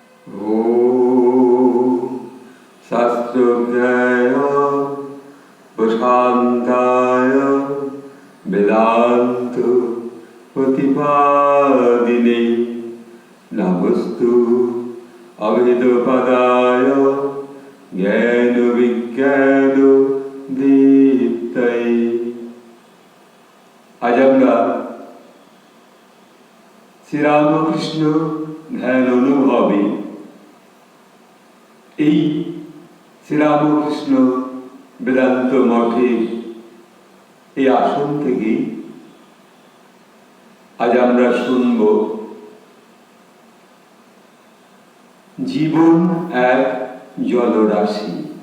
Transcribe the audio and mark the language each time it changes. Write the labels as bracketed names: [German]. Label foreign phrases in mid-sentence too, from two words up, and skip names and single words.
[Sanskrit] शास्त्रज्ञाय प्रशान्ताय वेदान्त प्रतिपादिने नमस्तु अभेदपदाय ज्ञान विज्ञान दीप्तये। [Bangla] आज আমরা শ্রীরামকৃষ্ণ ধ্যান অনুভবে এই শ্রীরামকৃষ্ণ বেদান্ত মঠের এই আসন থেকে আজ আমরা শুনব জীবন এক জলরাশি।